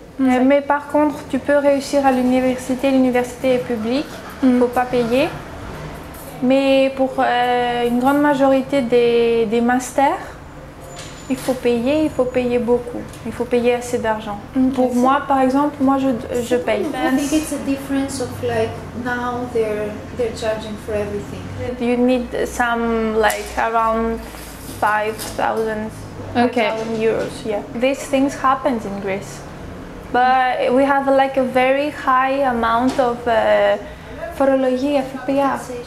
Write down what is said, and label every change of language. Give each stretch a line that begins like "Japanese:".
French: Mais par contre tu peux réussir à l'université est publique, il ne faut pas payer. Mais pour une grande majorité des masters, il faut payer beaucoup. Il faut payer assez d'argent. Pour moi, par exemple, moi je paye.
English: I think it's a difference of like now they're charging for everything. You need some like around 5,000 euros. Yeah, these things happen in Greece, but we have like a very high amount of
Greek: φορολογία, ΦΠΑ.